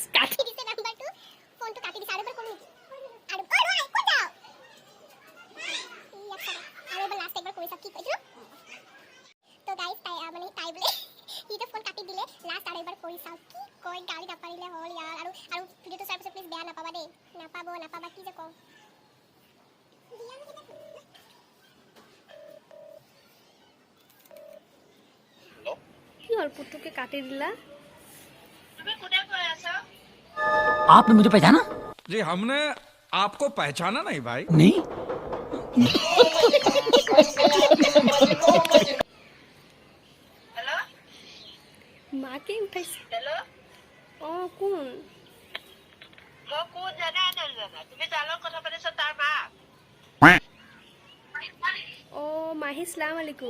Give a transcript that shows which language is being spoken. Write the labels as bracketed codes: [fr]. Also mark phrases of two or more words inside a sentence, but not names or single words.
[as] কাটি দিছে নাম্বাৰটো ফোনটো কাটি দিছে আৰু এবাৰ কৰো নেকি আৰু ঐ ক'ত যাও আৰু এবাৰ লাষ্ট একবাৰ কৰি চাও কি কৈছো তো গাইস তাই বোলে ইটো ফোন কাটি দিলে লাষ্ট আৰু এবাৰ কৰি চাও কি কই গালি নাপাৰিলে হ'ল ইয়াৰ আৰু ভিডিওটো চাই পিছে প্লিজ বেয়া নাপাবা দেই নাপাবা কি যে কও কি হ'ল পুতুকে কাটি দিলা [hi] आपने मुझे पहचाना जी हमने आपको पहचाना नहीं भाई नहीं [as] মাকে উঠাইছে কোন মাহী [ar] سلام عليكم